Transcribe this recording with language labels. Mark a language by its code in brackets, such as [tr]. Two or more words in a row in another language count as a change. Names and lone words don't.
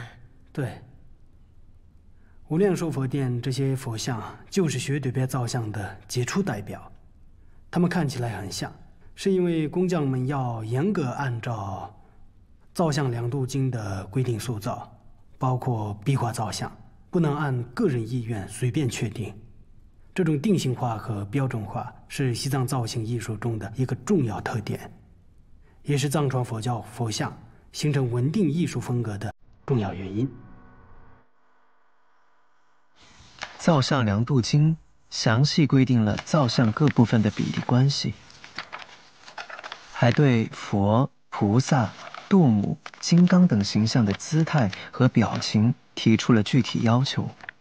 [zh] 对，无量寿佛殿这些佛像就是雪堆白造像的杰出代表。它们看起来很像，是因为工匠们要严格按照造像量度经的规定塑造，包括壁畫造像，不能按個人意願隨便確定。這種定型化和標準化是西藏造型藝術中的一個重要特點，也是藏傳佛教佛像形成穩定藝術風格的重要原因。造像量度經詳細規定了造像各部分的比例關係，還對佛、菩薩、度母、金剛等形象的姿態和表情提出了具體要求。